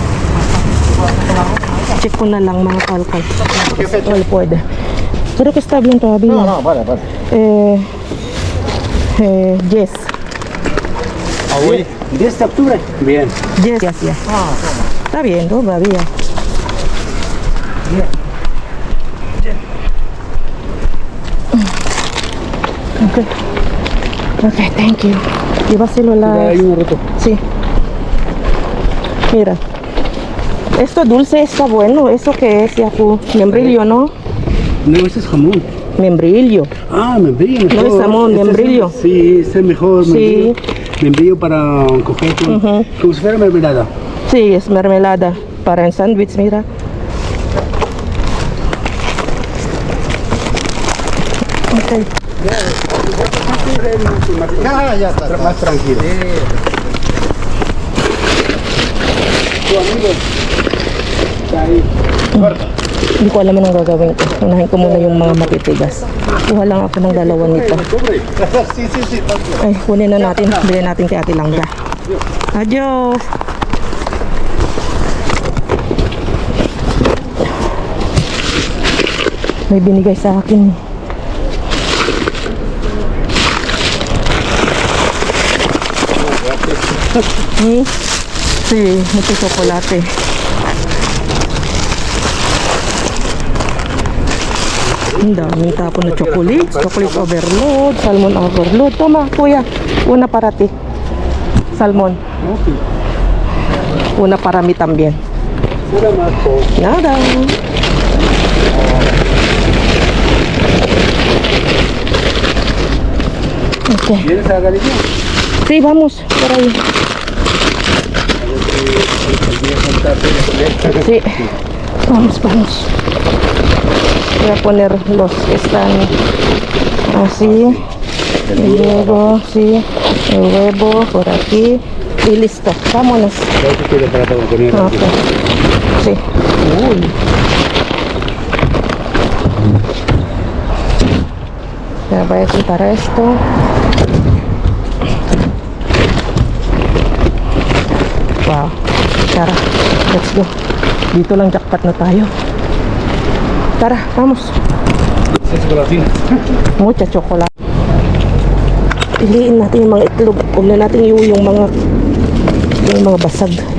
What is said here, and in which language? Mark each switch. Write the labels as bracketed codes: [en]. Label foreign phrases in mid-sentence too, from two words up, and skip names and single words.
[tl] Check ko na lang mga kalkal. [en] Well, pwede. [es] Pero que está bien todavía. No, vale, vale. [en] Yes. [es] Ah, oui. 10 de octubre. Bien. [en] Yes, yes, yes. [es] Está bien, todavía. [en] Okay. Okay, thank you. [es] Llévaselo a la... Hay uno roto. Sí. Mira. Esto dulce está bueno. ¿Eso qué es, Yaku? Membrillo, ¿no? No, ese es jamón. Membrillo. Ah, membrillo mejor. No es jamón, Este membrillo. Sí, este es mejor. Sí. Membrillo. Membrillo para coger como si fuera mermelada. Sí, es mermelada. Para el sándwich, mira. Okay. Ya está. Más tranquilo. Tu amigo está ahí. Corta. [tl] Hindi ko alam anong gagawin ko. Unahin ko muna yung mga matitigas. Kuha lang ako ng dalawa nito. [es] Sí, sí, sí. [tl] Ay, kunin na natin. Bilhin natin kay Ate Langga. Adios! May binigay sa akin. [es] Sí, mucho chocolate. [tl] Ang daming tapon na chocolate. [en] Chocolate overload, salmon overload. [es] Toma, kuya. Una para ti. Salmon. Una para mi también. [tl] Salamat po. [es] Nada. Okay. ¿Vienes a Galicia? Sí, vamos. Por ahí. Sí. Vamos, vamos. Voy a poner los que están así. Y luego, sí, el huevo por aquí. Y listo. Vámonos. Creo que quiero para poner Ok. Sí. Uy. Ya voy a quitar esto. [en] Wow. Tara, let's go. [tl] Dito lang jackpot na tayo. Tara, [es] vamos. chocolatina. Mucha chocolate. [tl] Piliin natin yung mga itlog. Huwag na natin yung mga basag.